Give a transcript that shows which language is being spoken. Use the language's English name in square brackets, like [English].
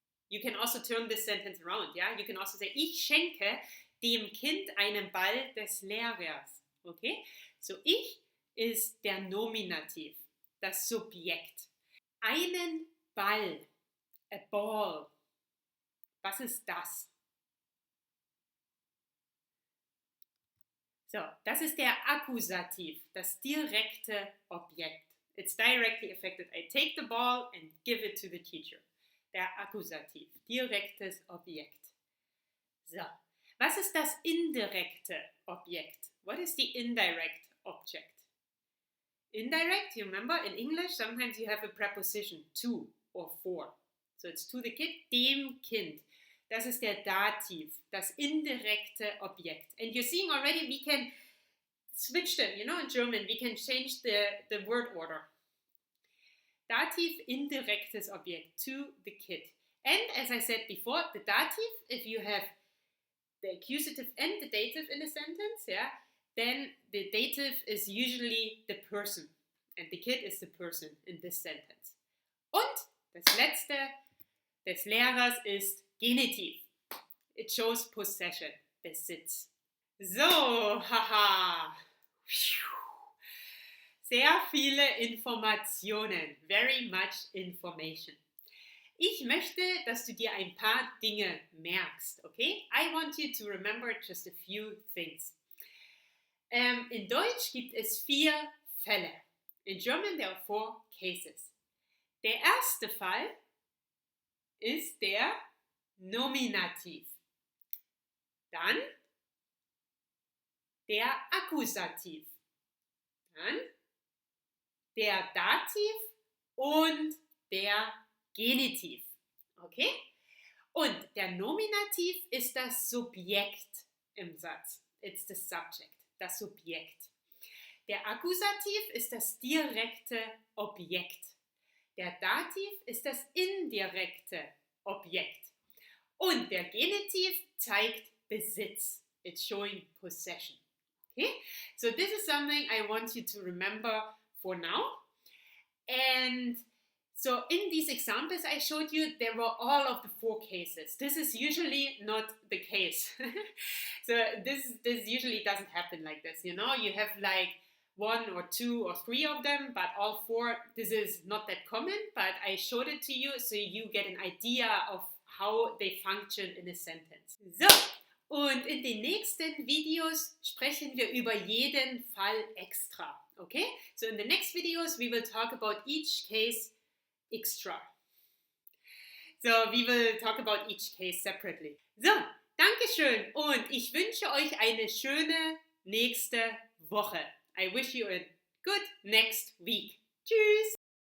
[English] You can also turn this sentence around, yeah? You can also say, [German] ich schenke dem Kind einen Ball des Lehrers. [English] Okay? [German] So, ich ist der Nominativ, das Subjekt. Einen Ball, [English] a ball. [German] Was ist das? So, das ist der Accusativ, das direkte Objekt. [English] It's directly affected. I take the ball and give it to the teacher. [German] Der Accusativ, direktes Objekt. So, was ist das indirekte Objekt? [English] What is the indirect object? Indirect, you remember, in English, sometimes you have a preposition, to or for. So it's to the kid, dem Kind. [German] Das ist der Dativ, das indirekte Objekt. [English] And you're seeing already we can switch them, you know, in German, we can change the word order. Dativ, indirektes Objekt, to the kid. And as I said before, the dative, if you have the accusative and the dative in a sentence, yeah, then the dative is usually the person. And the kid is the person in this sentence. [German] Und das letzte des Lehrers ist Genitiv. [English] It shows possession, Besitz. So, haha. [German] Sehr viele Informationen. [English] Very much information. [German] Ich möchte, dass du dir ein paar Dinge merkst, okay? [English] I want you to remember just a few things. [German] In Deutsch gibt es 4 Fälle. [English] In German there are 4 cases. [German] Der erste Fall ist der Nominativ. Dann der Accusativ. Dann der Dativ und der Genitiv. Okay? Und der Nominativ ist das Subjekt im Satz. [English] It's the subject, [German] das Subjekt. Der Accusativ ist das direkte Objekt. Der Dativ ist das indirekte Objekt. Und der Genitiv zeigt Besitz. [English] It's showing possession. Okay? So this is something I want you to remember for now. And so in these examples I showed you, there were all of the 4 cases. This is usually not the case. So this usually doesn't happen like this, you know. You have like 1 or 2 or 3 of them, but all 4, this is not that common, but I showed it to you so you get an idea of how they function in a sentence. [German] So, und in den nächsten Videos sprechen wir über jeden Fall extra, okay? [English] So in the next videos we will talk about each case extra. So we will talk about each case separately. [German] So, Dankeschön und ich wünsche euch eine schöne nächste Woche. [English] I wish you a good next week. [German] Tschüss!